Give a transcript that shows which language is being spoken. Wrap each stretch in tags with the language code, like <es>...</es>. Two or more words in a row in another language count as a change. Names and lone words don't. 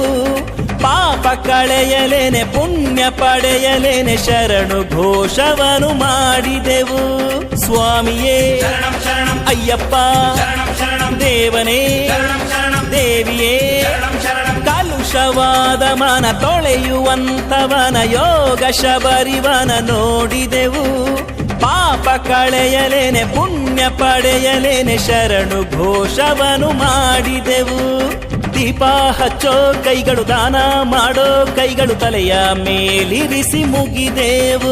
<kn>ಪಾಪ ಕಳೆಯಲೇನೆ ಪುಣ್ಯ ಪಡೆಯಲೇನೆ ಶರಣು ಘೋಷವನು ಮಾಡಿದೆವು. ಸ್ವಾಮಿಯೇ</kn> <sa>ಶರಣಂ ಶರಣಂ</sa> <kn>ಅಯ್ಯಪ್ಪ</kn> <sa>ಶರಣಂ ಶರಣಂ</sa> <kn>ದೇವನೇ</kn> <sa>ಶರಣಂ ಶರಣಂ</sa> <kn>ದೇವಿಯೇ</kn> <sa>ಶರಣಂ ಶರಣಂ.</sa> <kn>ಕಲುಷವಾದ ಮನ ತೊಳೆಯುವಂತವನ ಯೋಗ ಶಬರಿವನ ನೋಡಿದೆವು. ಪಾಪ ಕಳೆಯಲೇನೆ ಪುಣ್ಯ ಪಡೆಯಲೇನೆ ಶರಣು ಘೋಷವನು ಮಾಡಿದೆವು. ದೀಪ ಹಚ್ಚೋ ಕೈಗಳು ದಾನ ಮಾಡೋ ಕೈಗಳು ತಲೆಯ ಮೇಲಿರಿಸಿ ಮುಗಿದೆವು.</kn>